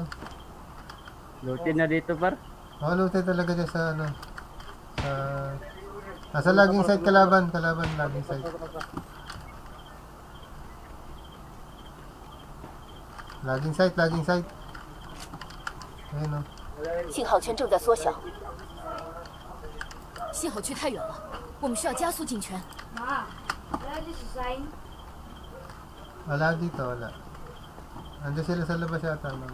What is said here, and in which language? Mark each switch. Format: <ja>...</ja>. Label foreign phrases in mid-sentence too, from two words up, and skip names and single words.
<tl>Lutin na dito par. Lute talaga dyan sa ano. Sa... Nasa laging site kalaban, laging site. Laging site. Ayun o.</tl> <zh>信号圈正在缩小，信号区太远了，我们需要加速进圈。</zh> <tl>Ma, wala dito sa sign. Wala dito, wala. Andiyan sila sa labas yata.</tl>